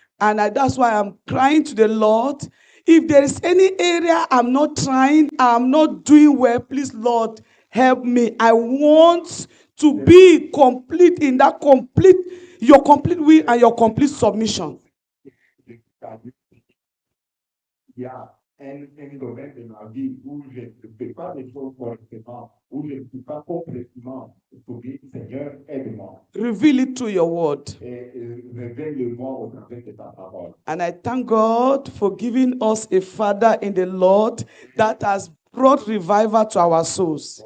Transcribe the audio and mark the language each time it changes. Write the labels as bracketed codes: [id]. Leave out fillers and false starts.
[en] And that's why I'm crying to the Lord. If there is any area I'm not trying, I'm not doing well, please, Lord, help me. I want to be complete in that your complete will and your complete submission. Yeah. [fr] Un domaine de ma vie où je ne fais pas les choses correctement, où je ne suis pas complètement soumis, Seigneur, aide-moi. [en] Reveal it through your word. [fr] Et révèle-le-moi au travers de ta parole. [en] And I thank God for giving us a Father in the Lord that has brought revival to our souls.